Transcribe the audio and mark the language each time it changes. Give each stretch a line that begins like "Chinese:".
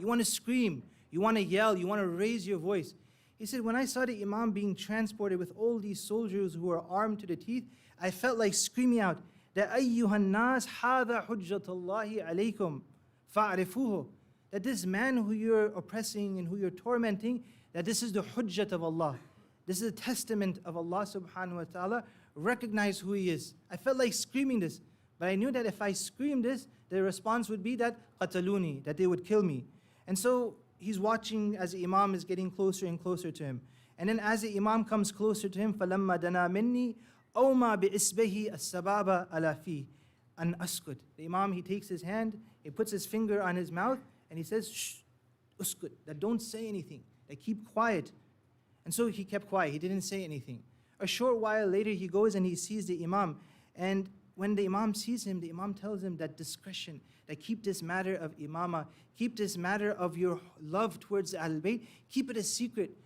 English: You want to scream, you want to yell, you want to raise your voice. He said, when I saw the Imam being transported with all these soldiers who were armed to the teeth, I felt like screaming out, that
Arabic: أَيُّهَا النَّاسِ هَذَا حُجَّةُ اللَّهِ عَلَيْكُمْ فَأَعْرِفُوهُ,
English: that this man who you're oppressing and who you're tormenting, that this is the hujjat of Allah. This is a testament of Allah subhanahu wa ta'ala. Recognize who He is. I felt like screaming this, but I knew that if I screamed this, the response would be that qataluni, that they would kill me. And so he's watching as the Imam is getting closer and closer to him. And then as the Imam comes closer to him,
Arabic: فَلَمَّا دَنَا مِنِّي أَوْمَا بِإِسْبَهِ السَّبَابَ عَلَى فِيهِ أَنْ أَسْكُتْ.
English: The Imam, he takes his hand, he puts his finger on his mouth, and he says, shh, uskut, that don't say anything, that keep quiet. And so he kept quiet, he didn't say anything. A short while later, he goes and he sees the Imam. And when the Imam sees him, the Imam tells him that discretion, that keep this matter of imama, keep this matter of your love towards Ahlul Bayt, keep it a secret.